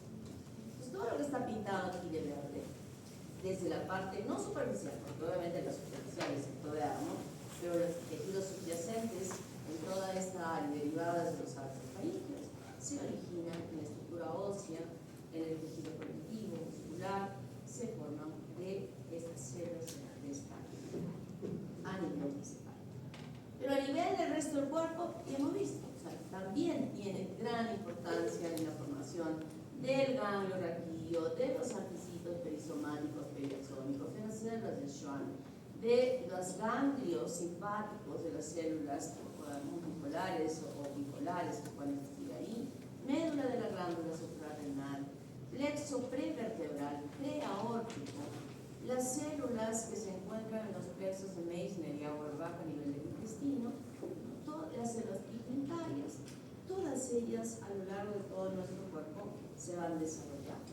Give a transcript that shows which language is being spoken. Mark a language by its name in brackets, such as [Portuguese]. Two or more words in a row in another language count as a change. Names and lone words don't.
[Spanish] Pues todo lo que está pintado aquí de verde, desde la parte no superficial, porque obviamente la superficial es el ectodermo, pero los tejidos subyacentes en toda esta área derivadas de los artrofaringeos se originan en la estructura ósea, en el tejido conectivo, muscular, se forman de estas células de la cresta a nivel principal. Pero a nivel del resto del cuerpo, ya hemos visto, o sea, también tiene gran importancia en la formación del ganglio raquídeo, de los articitos perisomáticos periaxónicos, de las células de Schwann, de los ganglios simpáticos de las células multipolares o bipolares que pueden existir ahí, médula de la glándula suprarrenal, plexo prevertebral, preaórtico, las células que se encuentran en los plexos de Meissner y Auerbach a nivel del intestino, todas las células pigmentarias, todas ellas a lo largo de todo nuestro cuerpo se van desarrollando.